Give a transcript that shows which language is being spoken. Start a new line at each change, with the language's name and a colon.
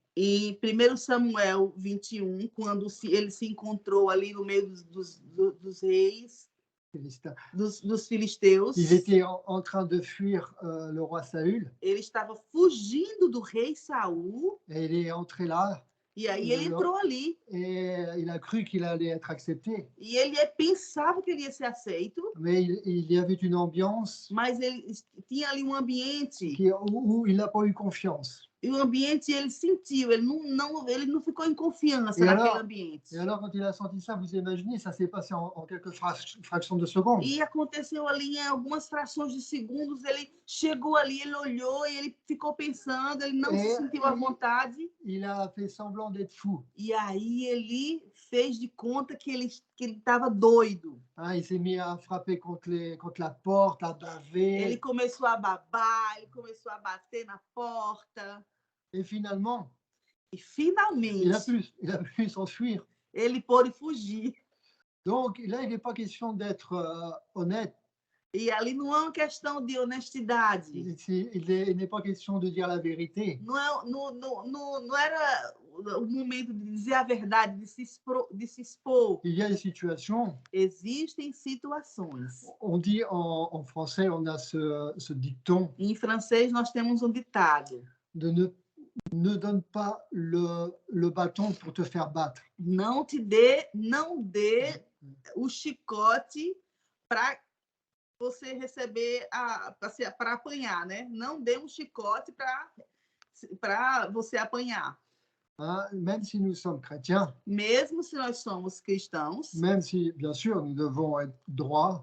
Portuguese: Em 1 Samuel 21, quando ele se encontrou ali no meio dos reis, dos filisteus,
French: il était en train de fuir le roi Saül.
Portuguese: Ele estava fugindo do rei Saul.
French: Et il est entré là.
Portuguese: E aí ele entrou ali.
French: Et il a cru qu'il allait être accepté.
Portuguese: E ele pensava que ele ia ser aceito.
French: Mais il y avait une ambiance.
Portuguese: Mas ele tinha ali um ambiente
French: où il n'a pas eu confiance.
Portuguese: E o ambiente ele sentiu, ele não ficou em confiança naquele ambiente.
French: Et alors, quand il a senti ça, vous imaginez, ça s'est passé en quelques fractions de secondes.
Portuguese: E aconteceu ali em algumas frações de segundos, ele chegou ali, ele olhou e ele ficou pensando, ele não se sentiu à vontade.
French: Il a fait semblant d'être fou.
Portuguese: E aí ele fez de conta que ele estava doido.
French: Il s'est mis à frapper contre la porte, à baver.
Portuguese: Ele começou a babar, ele começou a bater na porta.
French: Et finalement,
Portuguese: finalmente,
French: il a pu s'enfuir.
Portuguese: Ele pôde fugir.
French: Donc là, il n'est pas question d'être honnête.
Portuguese: E ali não é uma questão de honestidade.
French: Il n'est pas question de dire la vérité.
Portuguese: Não era o momento de dizer a verdade, de se expor.
French: Il y a des situations.
Portuguese: Existem situações.
French: On dit en français, on a ce dicton.
Portuguese: Em francês, nós temos um ditado.
French: Ne donne pas le bâton pour te faire battre.
Portuguese: Não dê o chicote para você receber para apanhar, né? Não dê um chicote para você apanhar.
French: Même si nous sommes chrétiens.
Portuguese: Mesmo se nós somos cristãos.
French: Même si, bien sûr, nous devons être droits.